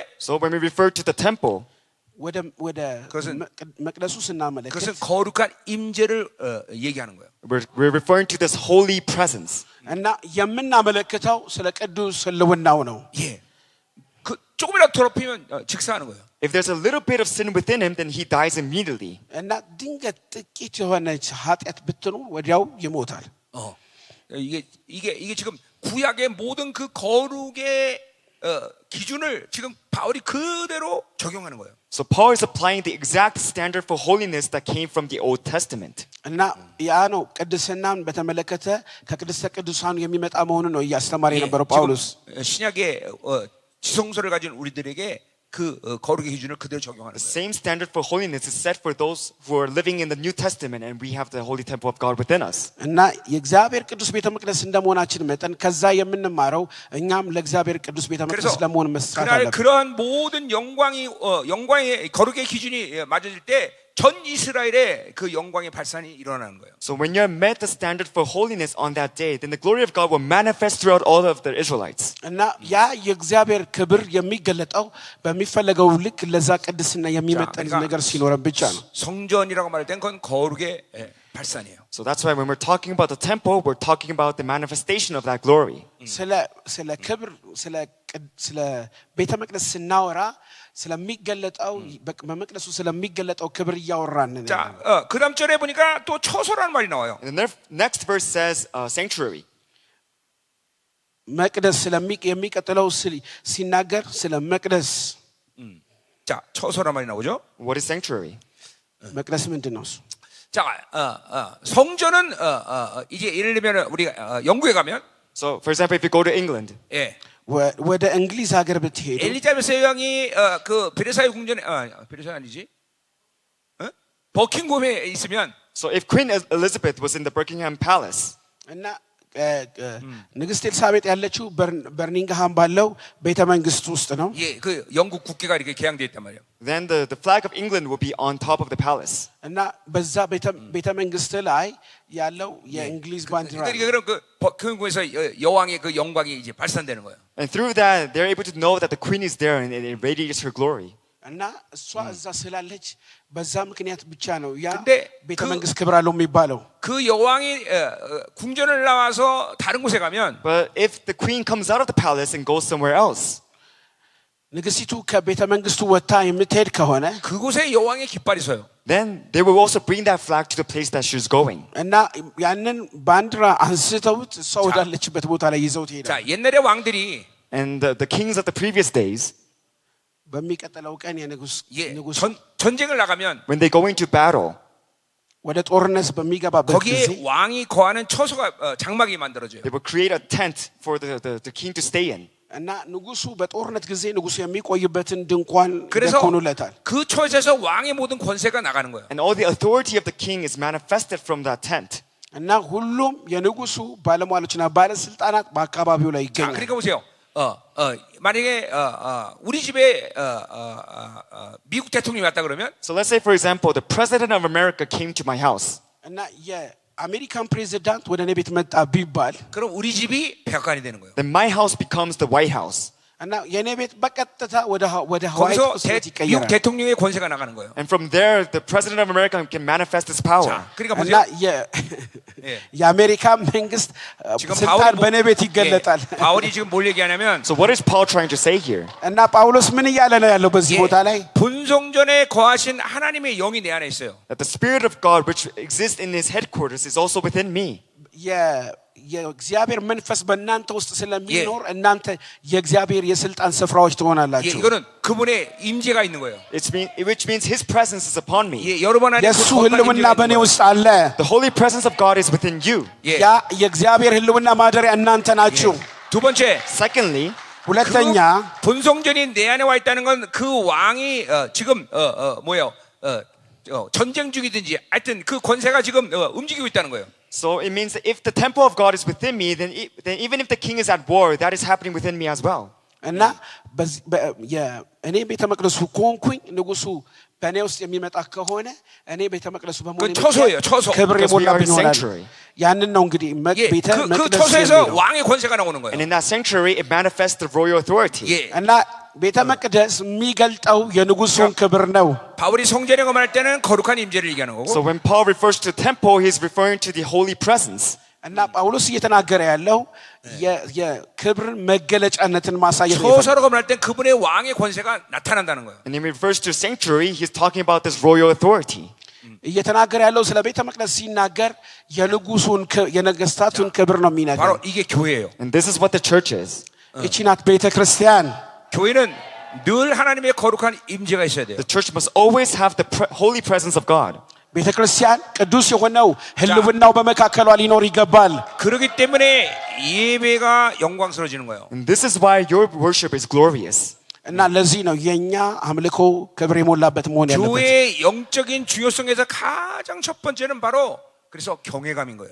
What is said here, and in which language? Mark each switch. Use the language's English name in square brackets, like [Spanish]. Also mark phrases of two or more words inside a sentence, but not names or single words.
[English] So when we refer to the temple, [Amharic] ወደ መቅደሱ ስናመለክት [Korean] 그것은 거룩한 임재를 얘기하는 거예요. [English] we're referring to this holy presence. [Amharic] እና የምናመለክተው ስለ ቅዱስ ህልውናው ነው። [Korean] 예, 그 조금이라도 더럽히면 즉사하는 거예요. [English] If there's a little bit of sin within him, then he dies immediately. [Amharic] እና ድንገት ጥቂት የሆነች ኃጢአት ብትኖር ወዲያው ይሞታል። [Korean] 이게 지금 구약의 모든 그 거룩의 기준을 지금 바울이 그대로 적용하는 거예요. [English] So Paul is applying the exact standard for holiness that came from the Old Testament. [Amharic] እና ያ ነው ቅድስናን በተመለከተ ከቅድስተ ቅዱሳን የሚመጣ መሆኑን ነው እያስተማረ የነበረው ጳውሎስ። [Korean] 지금 신약의 지성소를 가진 우리들에게 그 거룩의 기준을 그대로 적용하는 [English] The [Korean] 거예요. [English] same standard for holiness is set for those who are living in the New Testament, and we have the holy temple of God within us. [Amharic] እና የእግዚአብሔር ቅዱስ ቤተ መቅደስ እንደመሆናችን መጠን ከዛ የምንማረው እኛም ለእግዚአብሔር ቅዱስ ቤተ [Korean] 그래서 [Amharic] መቅደስ ለመሆን መስራት [Korean] 그날 [Amharic] አለብን። [Korean] 그러한 모든 영광의 거룩의 기준이 맞아질 때 전 이스라엘의 그 영광의 발산이 일어나는 거예요. [English] So when you're met the standard for holiness on that day, then the glory of God will manifest throughout all of the Israelites. [Amharic] እና ያ የእግዚአብሔር ክብር የሚገለጠው በሚፈለገው ልክ ለዛ ቅድስና የሚመጠን ነገር ሲኖረን ብቻ ነው። [Korean] 성전이라고 말할 땐 그건 거룩의 발산이에요. [English] So that's why when we're talking about the temple, we're talking about the manifestation of that glory. [Amharic] ስለ ክብር ስለ ቤተ መቅደስ ስናወራ ስለሚገለጠው በመቅደሱ ስለሚገለጠው ክብር እያወራን ነው። [Korean] 자, 그다음 절에 보니까 또 처소라는 말이 나와요. [English] And the next verse says sanctuary. [Amharic] መቅደስ የሚቀጥለው ሲናገር ስለ መቅደስ [Korean] 자, 처소라는 말이 나오죠. [English] What is sanctuary? [Amharic] መቅደስ ምንድን ነው እሱ? [Korean] 자, 성전은 이제 예를 들면 우리가 영국에 가면 [English] So for example, if you go to England, [Korean] 예. [Amharic] ወደ እንግሊዝ ሀገር ብትሄዱ [Korean] 엘리자베스 여왕이 그 베르사유 궁전에 베르사유 아니지? 버킹엄에 있으면 [English] so if Queen Elizabeth was in the Buckingham Palace, [Amharic] እና ንግስት ኤልሳቤጥ ያለችው በርሚንግሃም ባለው ቤተ መንግስት ውስጥ ነው። [Korean] 예, 그 영국 국기가 이렇게 개양되어 있단 말이에요. [English] then the flag of England will be on top of the palace. [Amharic] እና በዛ ቤተ መንግስት ላይ ያለው የእንግሊዝ ባንዲራ [Korean] 그러니까 그럼 그 버킹엄에서 여왕의 그 영광이 이제 발산되는 거예요. [English] And through that, they're able to know that the Queen is there and it radiates her glory. [Amharic] እና እሷ እዛ ስላለች በዛ ምክንያት ብቻ ነው ያ [Korean] 근데 [Amharic] ቤተ መንግስት ክብር አለው የሚባለው። [Korean] 그 여왕이 궁전을 나와서 다른 곳에 가면 [English] But if the Queen comes out of the palace and goes somewhere else, [Amharic] ንግስቲቱ ከቤተ መንግስቱ ወጥታ የምትሄድ ከሆነ [Korean] 그곳에 여왕의 깃발이 서요. [English] then they will also bring that flag to the place that she's going. [Amharic] እና ያንን ባንዲራ አንስተውት እሷ ወዳለችበት ቦታ ላይ ይዘውት ይሄዳል። [Korean] 자, 옛날에 왕들이 [English] And the kings of the previous days, [Amharic] በሚቀጥለው ቀን የንጉስ [Korean] 전쟁을 나가면 [English] when they go into battle, [Amharic] ወደ ጦርነት በሚገባበት ጊዜ [Korean] 거기에 왕이 거하는 처소가 장막이 만들어져요. [English] they will create a tent for the king to stay in. [Amharic] እና ንጉሱ በጦርነት ጊዜ ንጉሱ የሚቆይበትን ድንኳን [Korean] 그래서 [Amharic] ደኮኑለታል። [Korean] 그 처소에서 왕의 모든 권세가 나가는 거예요. [English] And all the authority of the king is manifested from that tent. [Amharic] እና ሁሉም የንጉሱ ባለሟሎችና ባለስልጣናት በአካባቢው ላይ [Korean] 자, [Amharic] ይገኛል። [Korean] 그러니까 보세요. 만약에 우리 집에 미국 대통령이 왔다 그러면 [English] So let's say, for example, the president of America came to my house. [Amharic] እና የአሜሪካን ፕሬዚዳንት ወደ እኔ ቤት መጣ ቢባል [Korean] 그럼 우리 집이 백악관이 되는 거예요. [English] Then my house becomes the White House. [Amharic] እና የኔ ቤት በቀጥታ ወደ ዋይት [Korean] 거기서 [Amharic] ሃውስ [Korean] 미국 [Amharic] ይቀየራል። [Korean] 대통령의 권세가 나가는 거예요. [English] And from there, the president of America can manifest his power. [Korean] 자, 그러니까 [Amharic] እና [Korean] 보세요. [Amharic] የአሜሪካ መንግስት [Korean] 지금 [Amharic] ስልጣን በእኔ ቤት ይገለጣል። [Korean] 바울이 지금 뭘 얘기하냐면 [English] So what is Paul trying to say here? [Amharic] እና ጳውሎስ ምን እያለ ነው ያለው በዚህ ቦታ ላይ? [Korean] 본성전에 거하신 하나님의 영이 내 안에 있어요. [English] That the Spirit of God, which exists in His headquarters, is also within me. [Amharic] የእግዚአብሔር መንፈስ በእናንተ ውስጥ ስለሚኖር እናንተ የእግዚአብሔር የስልጣን ስፍራዎች ትሆናላችሁ። [Korean] 이거는 그분의 임재가 있는 거예요. [English] Which means His presence is upon me. [Korean] 여러분 안에 [Amharic] የእሱ ህልውና በእኔ ውስጥ አለ። [English] The holy presence of God is within you. [Amharic] ያ የእግዚአብሔር ህልውና ማደሪያ እናንተ ናችሁ። [Korean] 두 번째, [English] Secondly, [Amharic] ሁለተኛ [Korean] 본성전이 내 안에 와 있다는 건 그 왕이 지금 전쟁 중이든지 하여튼 그 권세가 지금 움직이고 있다는 거예요. [English] so it means that if the temple of God is within me, then even if the king is at war, that is happening within me as well. [Amharic] እና እኔ ቤተ መቅደሱ ከሆንኩኝ ንጉሱ በእኔ ውስጥ የሚመጣ ከሆነ እኔ ቤተ መቅደሱ በመሆኔ [Korean] 처소예요, 처소. [Amharic] ክብር [English] Because we are [Amharic] የሞላብኝ [English] in [Amharic] ይሆናል። [English] sanctuary. [Amharic] ያንን ነው እንግዲህ ቤተ [Korean] 그 [Amharic] መቅደስ [Korean] 처소에서 [Amharic] የሚለው። [Korean] 왕의 권세가 나오는 거예요. [English] And in that sanctuary, it manifests the royal authority. [Amharic] እና ቤተ መቅደስ የሚገልጠው የንጉሱን ክብር ነው። [Korean] 바울이 성전이라고 말할 때는 거룩한 임재를 얘기하는 거고. [English] So when Paul refers to temple, he's referring to the holy presence. [Amharic] እና ጳውሎስ እየተናገረ ያለው የክብር መገለጫነትን ማሳየት ነው። [Korean] 처소라고 말할 때 그분의 왕의 권세가 나타난다는 거예요. [English] And when he refers to sanctuary, he's talking about this royal authority. [Amharic] እየተናገረ ያለው ስለ ቤተ መቅደስ ሲናገር የንጉሱን የነገስታቱን ክብር ነው የሚናገረው። [Korean] 바로 이게 교회예요. [English] And this is what the church is. [Amharic] እቺ ናት ቤተ ክርስቲያን። [Korean] 교회는 늘 하나님의 거룩한 임재가 있어야 돼요. [English] The church must always have the holy presence of God. [Amharic] ቤተ ክርስቲያን ቅዱስ የሆነው ህልውናው በመካከሏ ሊኖር ይገባል። [Korean] 그렇기 때문에 예배가 영광스러워지는 거예요. [English] And this is why your worship is glorious. [Amharic] እና ለዚህ ነው የኛ አምልኮ ክብር የሞላበት መሆን ያለበት። [Korean] 교회의 영적인 중요성에서 가장 첫 번째는 바로 그래서 경외감인 거예요.